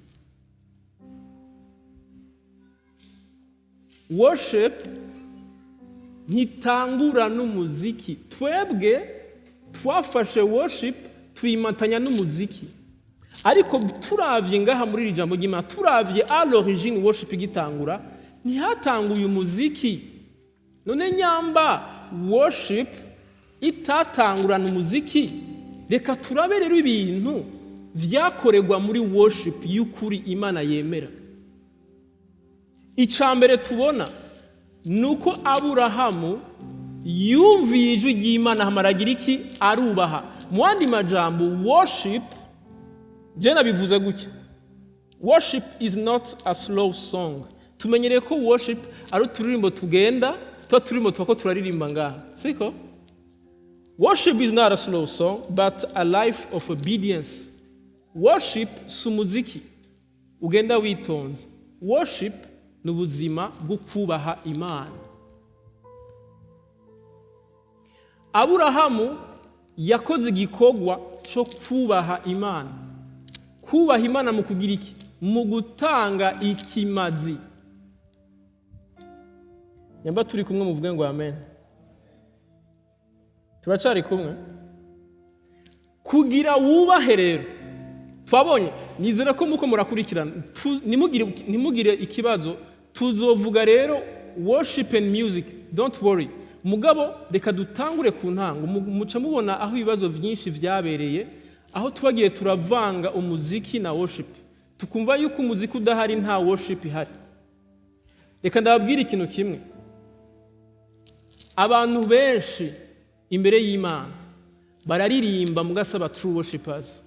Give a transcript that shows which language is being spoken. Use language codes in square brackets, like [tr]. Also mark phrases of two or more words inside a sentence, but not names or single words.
[rn] Worship ntitangura n'umuziki. Twebwe twafashe worship tuyimatanya n'umuziki. ariko turavye ngaha muri iri jambo ry'Imana, turavye [fr] à l'origine [rn] worship igitangura, ntihatanguye umuziki. None nyamba worship itatangurana umuziki, reka turabe rero ibintu vyakorerwa muri worship y'ukuri Imana yemera. Icambere tubona nuko Aburahamu yumviye ijwi ry'Imana hamaragira iki? Arubaha. Mu yandi majambo, worship, je nabivuze gutya, [en] worship is not a slow song. [rn] Tumenyereye ko worship ari uturirimbo tugenda, tuba turirimbo twako turaririmba ngaha, siko? [en] Worship is not a slow song, but a life of obedience. [rn] Worship si umuziki ugenda witonze. Worship ni ubuzima bwo kubaha Imana. Aburahamu yakoze igikorwa cyo kubaha Imana. Kubaha Imana mu kugira iki? Mu gutanga ikimazi. Nyamba turi kumwe muvuge ngo amen. Turacari kumwe. Kugira wubahe rero, twabonye, nizera ko muko murakurikirana, nimugire ikibazo, tuzovuga rero [en] worship and music, don't worry. [rn] Mugabo reka dutangure ku ntango, muca mubona aho ibibazo byinshi vyabereye, aho twagiye turavanga umuziki na worship, tukumva yuko umuziki udahari nta worship ihari. Reka ndababwira ikintu kimwe, abantu benshi imbere y'Imana bararirimba mugasaba [en] true worshipers.